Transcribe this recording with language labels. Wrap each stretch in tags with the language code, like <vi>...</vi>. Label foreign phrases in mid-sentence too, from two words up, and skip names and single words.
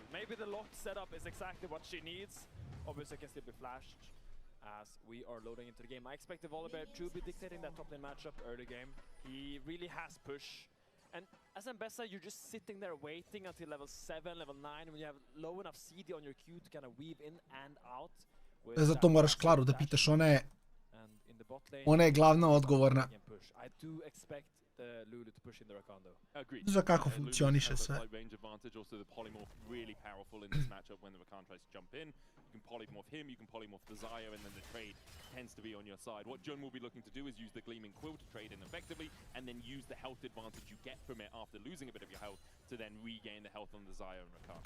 <en>Maybe the locked setup is exactly what she needs. Obviously, it can still be flashed as we are loading into the game. I expect the Volibear to be dictating that top lane matchup early game. He really has push. And as Ambessa, you're just sitting there waiting until level 7, level 9, when you have low enough CD on your Q to kind of weave in and out.</en> <sr>Zato moraš Klaru da pitaš, ona je glavna odgovorna.</sr> <en>I do expect the Lulu to push in the Rakondo. Agreed.</en> <sr>Za kako funkcioniše sve.</sr> <en>Range advantage, also the polymorph really powerful in this matchup when the Rakan tries to jump in. You can polymorph him, you can polymorph Desire, and then the trade tends to be on your side. What Jun will be looking to do is use the Gleaming Quill to trade in effectively, and then use the health advantage you get from it after losing a bit of your health to then regain the health on Desire and Rakan.</en>